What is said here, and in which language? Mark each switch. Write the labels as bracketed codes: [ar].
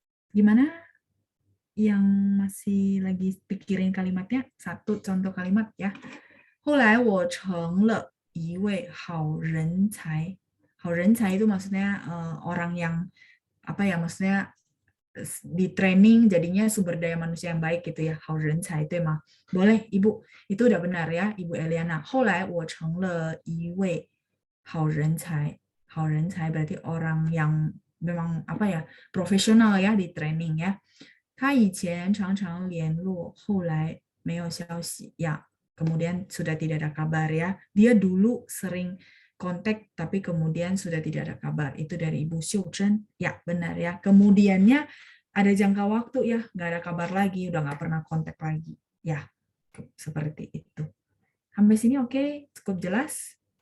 [id] Gimana yang masih lagi pikirin kalimatnya? Satu contoh kalimat ya. [zh] 后来我成了一位好人才. [id] 好人才 itu maksudnya orang yang apa ya, maksudnya di training jadinya sumber daya manusia yang baik gitu ya, [zh] 好人才对吗? [id] Boleh Ibu, itu udah benar ya Ibu Eliana. [zh] 后来我成了一位好人才. [id] 好人才 berarti orang yang memang apa ya, profesional ya di training ya. [zh] 他以前常常联络，后来没有消息ya. [id] Kemudian sudah tidak ada kabar ya. Dia dulu sering kontak tapi kemudian sudah tidak ada kabar. Itu dari Ibu Xiu Zhen. Ya, benar ya. Kemudiannya ada jangka waktu ya, nggak ada kabar lagi, udah nggak pernah kontak lagi. Ya, seperti itu. Sampai sini oke? Cukup jelas?